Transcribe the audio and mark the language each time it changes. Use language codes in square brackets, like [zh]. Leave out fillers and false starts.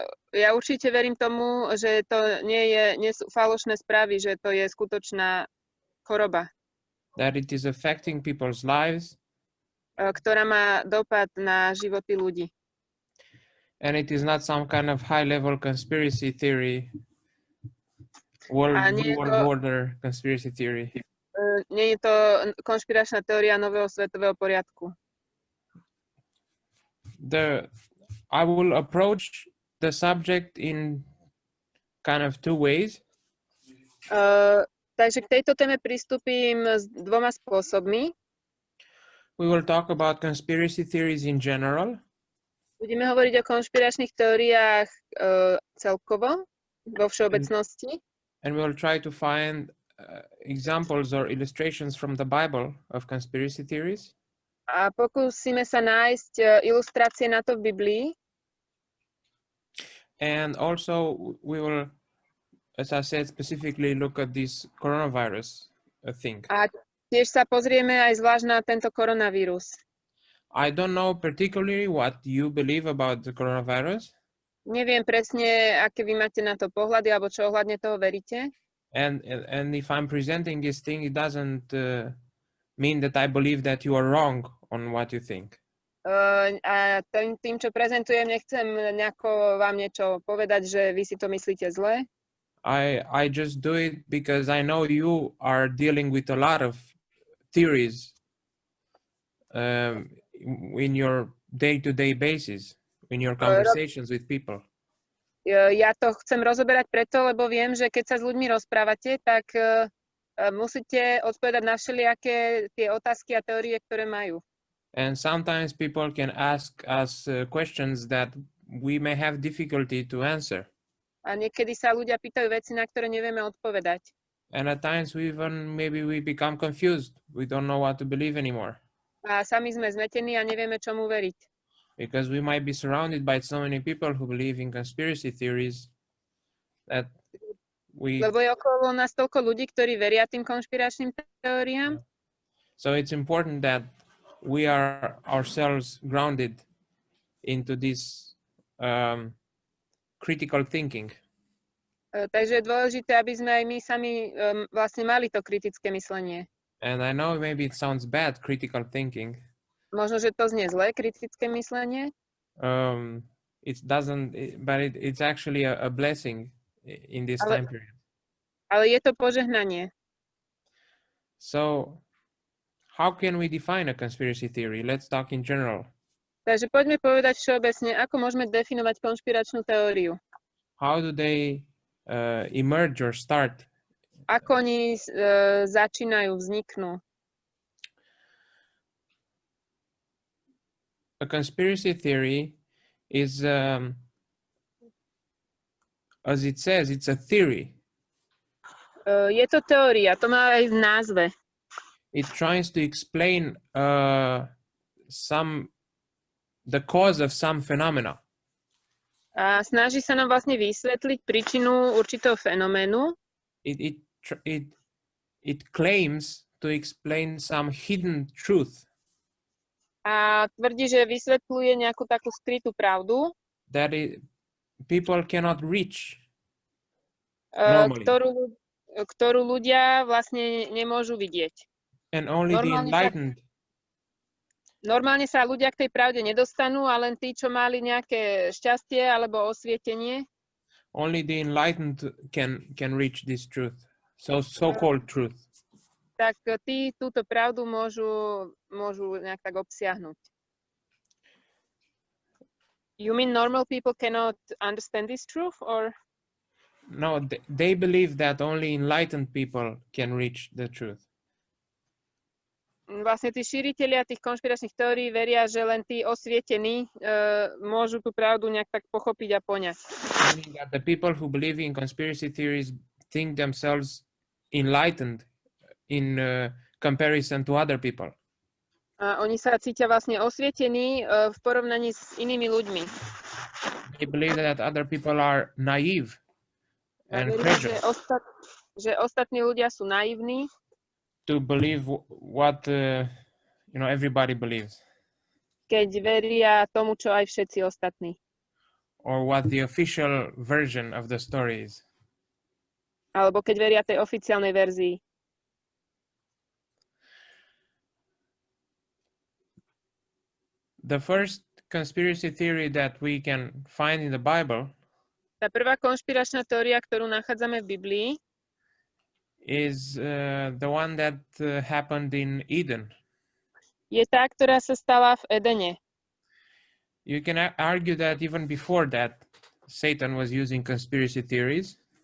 [sk] Ja určite verím tomu, že to nie sú falošné správy, že to je skutočná choroba. [en] That it is affecting people's lives. [sk] Ktorá má dopad na životy ľudí. [en] And it is not some kind of high-level conspiracy theory. World order conspiracy theory. [sk] Nie je to konšpiračná teória nového svetového poriadku. [en] I will approach the subject in kind of two ways. [sk] Takže k tejto téme pristúpim s dvoma spôsobmi. [en] We will talk about conspiracy theories in general. [sk] Budeme hovoriť o konšpiračných teóriách celkovo, vo všeobecnosti. [en] And we will try to find examples or illustrations from the Bible of conspiracy theories. [sk] A pokúsime sa nájsť ilustrácie na to v Biblii. [en] And also we will, as I said, specifically look at this coronavirus thing. [sk] A tiež sa pozrieme aj zvlášť na tento koronavírus. [en] I don't know particularly what you believe about the coronavirus. [sk] Neviem presne, aké vy máte na to pohľady, alebo čo ohľadne toho veríte. [en] And if I'm presenting this thing, it doesn't mean that I believe that you are wrong on what you think. [sk] A tým, čo prezentujem, nechcem nejako vám niečo povedať, že vy si to myslíte zle. [en] I just do it because I know you are dealing with a lot of theories in your day-to-day basis, in your conversations with people. [sk] Ja to chcem rozoberať preto, lebo viem, že keď sa s ľuďmi rozprávate, tak musíte odpovedať na všelijaké tie otázky a teórie, ktoré majú. [en] And sometimes people can ask us questions that we may have difficulty to answer. [sk] A niekedy sa ľudia pýtajú veci, na ktoré nevieme odpovedať. [en] And at times maybe we become confused. We don't know what to believe anymore. [sk] A sami sme zmetení a nevieme, čomu veriť. [en] Because we might be surrounded by so many people who believe in conspiracy theories that [sk] Lebo je okolo nás toľko ľudí, ktorí veria tým konšpiračným teóriám. [en] So it's important that we are ourselves grounded into this critical thinking. [sk] Takže je dôležité, aby sme aj my sami vlastne mali to kritické myslenie. [en] And I know maybe it sounds bad, critical thinking. [sk] Možno, že to znie zle, kritické myslenie. [en] It's actually a blessing in this time period. [sk] Ale je to požehnanie. [en] So, how can we define a conspiracy theory? Let's talk in general. [sk] Takže poďme povedať všeobecne, ako môžeme definovať konšpiračnú teóriu. [en] How do they emerge or start? [sk] Ako oni začínajú, vzniknú. [en] A conspiracy theory is, as it says, it's a theory. [sk] Je to teória, to má aj v názve. [en] It tries to explain the cause of some phenomena. [sk] A snaží sa nám vlastne vysvetliť príčinu určitého fenoménu. [en] It claims to explain some hidden truth. [sk] A tvrdí, že vysvetľuje nejakú takú skrytú pravdu, [en] that people cannot reach normally. [sk] Ktorú ľudia vlastne nemôžu vidieť. [en] And only the enlightened. [sk] Normálne sa ľudia k tej pravde nedostanú, a len tí, čo mali nejaké šťastie alebo osvietenie. [en] Only the enlightened can reach this truth. So-called truth. [sk] Tak tí túto pravdu môžu nejak tak obsiahnuť. [en] You mean normal people cannot understand this truth, or? No, they believe that only enlightened people can reach the truth. [sk] Vlastne tí šíritelia tých konšpiračných teórií veria, že len tí osvietení môžu tú pravdu nejak tak pochopiť a poňať. [en] Meaning that the people who believe in conspiracy theories think themselves enlightened in comparison to other people. [sk] A oni sa cítia vlastne osvietení v porovnaní s inými ľuďmi. [en] They believe that other people are naive and credulous. [sk] Že ostatní ľudia sú naivní. [en] To believe what everybody believes. [sk] Keď veria tomu, čo aj všetci ostatní. [en] Or what the official version of the story is. [sk] Alebo keď veria tej oficiálnej verzii. [en] The first conspiracy theory that we can find in the Bible [sk] Tá prvá konšpiračná teória, ktorú nachádzame v Biblii, [en] is the one that happened in Eden. [sk] Je tá, ktorá sa stala v Edene. [en] You can argue that even before that, Satan was using conspiracy theories.